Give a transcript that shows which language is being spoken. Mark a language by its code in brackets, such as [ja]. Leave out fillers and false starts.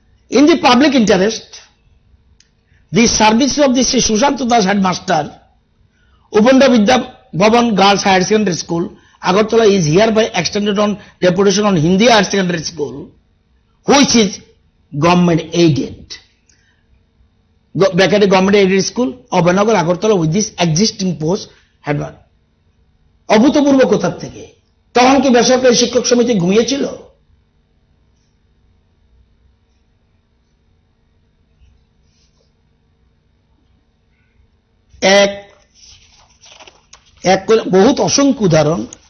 [en] In the public interest, the service of the Shri Sushanta Das headmaster, Upendra Vidya Bhavan Girls Higher Secondary School, Agartala is hereby extended on deputation on Hindi Higher Secondary School, which is government aided. Bracket government aided school of Banagar Agartala with this existing post had not. [bn] অভূতপূর্ব কোথার থেকে? তখন কি বেসরকারি শিক্ষক সমিতি ঘুমিয়েছিল? এক বহুত অসংখ্য উদাহরণ।